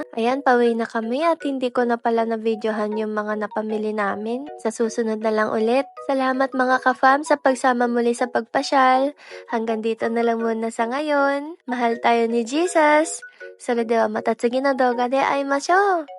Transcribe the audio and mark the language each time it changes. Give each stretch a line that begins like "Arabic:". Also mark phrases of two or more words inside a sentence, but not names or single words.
Filipino: Ayan, pauwi na kami at hindi ko na pala na-videohan yung mga napamili namin. Sa susunod na lang ulit. Salamat mga ka-fam sa pagsama muli sa pagpasyal. Hanggang dito na lang muna sa ngayon. Mahal tayo ni Jesus.
Japanese: それではまた次の動画で会いましょう。